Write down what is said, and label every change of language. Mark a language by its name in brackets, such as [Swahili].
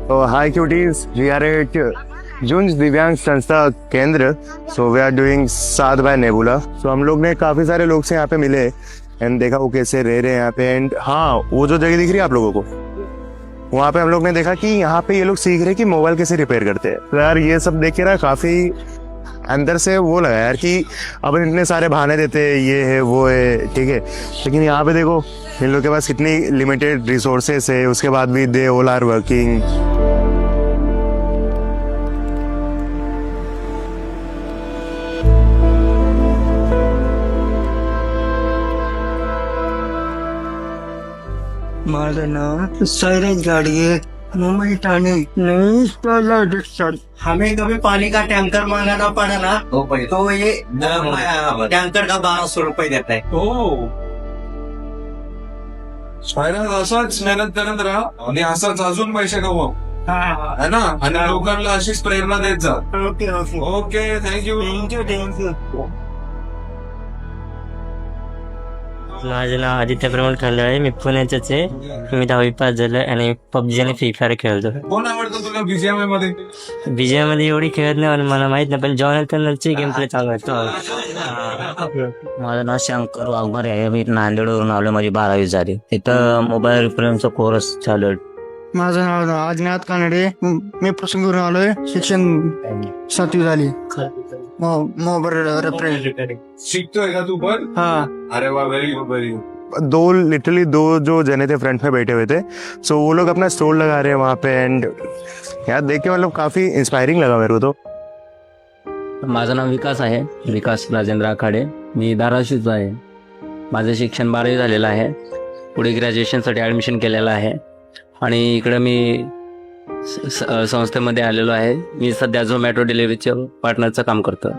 [English] Hi cuties, we are at जूंज दिव्यांग संस्था केंद्र। So we are doing shot by Nebula. [Hindi] सो हम लोग ने काफी सारे लोग से यहाँ पे मिले एंड देखा वो कैसे रह रहे हैं यहाँ पे। एंड हाँ, वो जो जगह दिख रही है आप लोगों को, वहाँ पे हम लोग ने देखा कि यहाँ पे ये लोग सीख रहे हैं कि मोबाइल कैसे रिपेयर करते हैं। तो यार ये सब देख के ना काफी अंदर से वो लगा यार कि अब इतने सारे बहाने देते हैं, ये है वो है, ठीक है, लेकिन यहाँ पे देखो इन लोग के पास कितनी लिमिटेड रिसोर्सेस है, उसके बाद भी [English] They all are working. [Marathi] माझं नाव [Hindi] सैरज गाड़ी है, मुंबई ठाणे नहीं पहला डिस्ट्रिक्ट। हमें कभी पानी का टैंकर मांगना पड़ा ना तो ये टैंकर का 1200 रुपये देता है। [Marathi] असाच मेहनत करत राहा आणि असाच अजून पैसे कमव, [Hindi] है ना, [Marathi] आणि लोकांना अशीच प्रेरणा देत जा। [English] Okay okay okay, thank you thank you thank you. [Marathi] माझं नाव आदित्य प्रमोद खंडे आहे, मी पुण्याचेच आहे. मी 10वी पास झालं आणि पबजी आणि फ्री फायर खेळतो. कोण आवडतं तुला बीजीएमआय मध्ये? बीजीएम मध्ये एवढी खेळत नाही आणि मला माहित नाही, पण जॉन कलरची गेम प्ले चालू आहे. माझं नाव शंकर वाघमारे आहे, मी नांदेडवरून आलो, माझी 12वी झाली. इथं मोबाईल रिपेअरिंगचा कोर्स चालू आहे. माझं नाव अज्ञात कानडे, मी प्रसंगवरून आलोय, शिक्षण 7वी झाली. मोबाईल रिपेअरिंग शिकतोय का तू पण? [Hindi] हाँ। [English] अरे वाह, very good very good. [Hindi] दो जो जने थे फ्रंट में बैठे हुए थे, सो वो लोग अपना स्टॉल लगा रहे हैं वहाँ पे। एंड यार देख के मतलब काफी इंस्पायरिंग लगा मेरे को तो। [Marathi] माझं नाव विकास आहे, विकास राजेंद्र आखाडे. मी धाराशिवचा आहे. माझं शिक्षण 12वी झालेलं आहे. पुढे ग्रॅज्युएशनसाठी ॲडमिशन केलेलं आहे आणि इकडं मी संस्थेमध्ये आलेलो आहे. मी सध्या झोमॅटो डिलिव्हरीचं पार्टनरचं काम करतो.